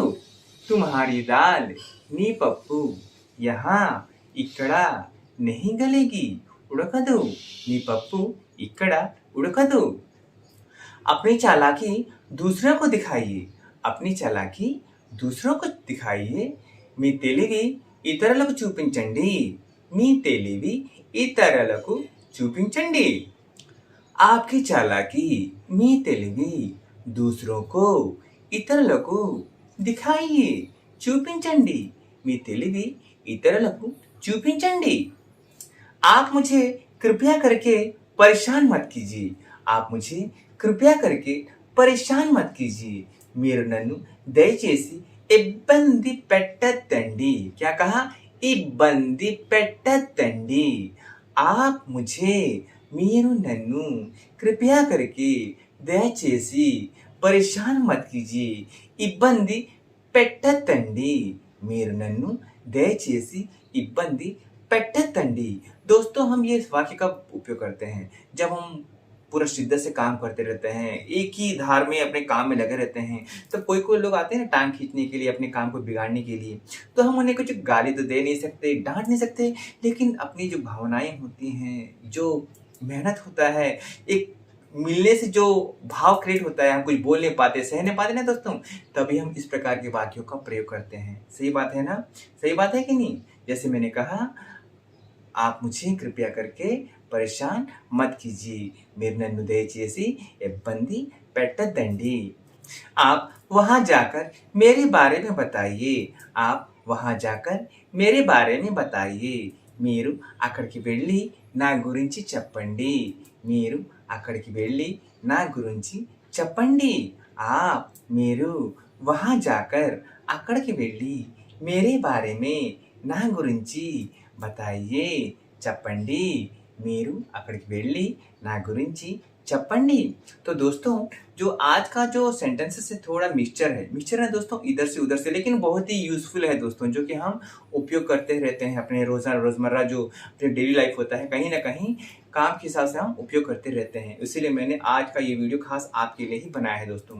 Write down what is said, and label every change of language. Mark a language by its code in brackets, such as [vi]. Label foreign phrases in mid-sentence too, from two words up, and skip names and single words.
[hi] तुम्हारी दाल [te] నీ పప్పు [hi] यहाँ इक्कड़ नहीं गलेगी. [te] ఉడకదు. నీ పప్పు ఇక్కడ ఉడకదు. [hi] अपनी चालाकी दूसरों को दिखाइए. अपनी चालाकी दूसरों को दिखाइए. [te] మీ తెలివి ఇతరులకు చూపించండి. మీ తెలివి ఇతరులకు చూపించండి. [hi] आपकी चालाकी [te] మీ తెలివి [hi] दूसरों को ఇతరులకు दिखाइए. [te] చూపించండి. మీ తెలివి ఇతరులకు చూపించండి. [hi] आप मुझे कृपया करके परेशान मत कीजिए. आप मुझे कृपया करके परेशान मत कीजिए. [te] మీరు నన్ను దయచేసి ఇబ్బంది పెట్టద్దండి. [hi] क्या कहा? [te] ఇబ్బంది పెట్టద్దండి. [hi] आप मुझे [te] మీరు నన్ను [hi] कृपया करके దయచేసి परेशान मत कीजिए. [te] ఇబ్బంది పెట్టద్దండి. మీరు నన్ను దయచేసి ఇబ్బంది పెట్టద్దండి. [hi] दोस्तों हम ये वाक्य का उपयोग करते हैं जब हम पूरा शिद्दत से काम करते रहते हैं, एक ही धार में अपने काम में लगे रहते हैं. तो कोई कोई लोग आते हैं ना टांग खींचने के लिए, अपने काम को बिगाड़ने के लिए. तो हम उन्हें कुछ गाली तो दे नहीं सकते, डांट नहीं सकते, लेकिन अपनी जो भावनाएं होती हैं, जो मेहनत होता है, एक मिलने से जो भाव क्रिएट होता है, हम कुछ बोल नहीं पाते, सह नहीं पाते ना दोस्तों, तभी हम इस प्रकार के वाक्यों का प्रयोग करते हैं. सही बात है ना? सही बात है कि नहीं? जैसे मैंने कहा, आप मुझे कृपया करके परेशान मत कीजिए. [te] మీరు నన్ను దయచేసి ఇబ్బంది పెట్టద్దండి. [hi] आप वहाँ जाकर मेरे बारे में बताइए. आप वहाँ जाकर मेरे बारे में बताइए. [te] మీరు అక్కడికి వెళ్ళి నా గురించి చెప్పండి. మీరు అక్కడికి వెళ్ళి నా గురించి చెప్పండి. [hi] आप మీరు वहाँ जाकर [te] అక్కడికి వెళ్ళి [hi] मेरे बारे में [te] నా గురించి [hi] बताइए చెప్పండి. [te] మీరు అక్కడికి వెళ్ళి నా గురించి చెప్పండి. [hi] तो दोस्तों जो आज का जो सेंटेंसेस है थोड़ा मिक्सचर है दोस्तों, इधर से उधर से, लेकिन बहुत ही यूज़फुल है दोस्तों, जो कि हम उपयोग करते रहते हैं अपने रोज़मर्रा जो अपने [en] daily life [hi] होता है, कहीं ना कहीं काम के हिसाब से हम उपयोग करते रहते हैं. इसीलिए मैंने आज का ये वीडियो खास आपके लिए ही बनाया है दोस्तों.